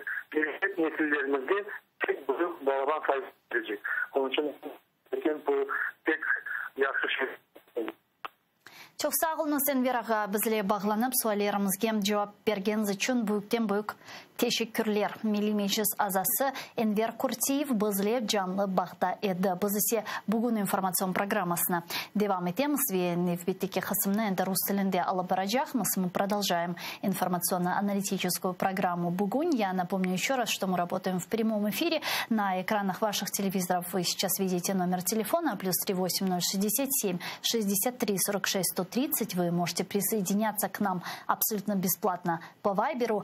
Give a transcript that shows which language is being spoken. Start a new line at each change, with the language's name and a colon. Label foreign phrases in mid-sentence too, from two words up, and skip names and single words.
Crimean Tatar: Gelecek nesillerimizde pek büyük bağlan sayısı gelecek. Onun için bu pek yaxşı şey. Çok sağ olun Enver ağa, bizle bağlanıp suallarımızga cevap bergeniz için büyük teşekkürler. Milli Meclis azası Enver Kurtiyev bizle canlı bağda edi. Biz ise bugün informasyon programmasına devam edemiz ve növbеттeki kısmını rus tilinde alıp baracağız.
Russian: Мы продолжаем информационно-аналитическую программу «Бугунь». Я напомню еще раз, что мы работаем в прямом эфире. На экранах ваших телевизоров вы сейчас видите номер телефона +3 8067 63 46 130. Вы можете присоединяться к нам абсолютно бесплатно по Вайберу.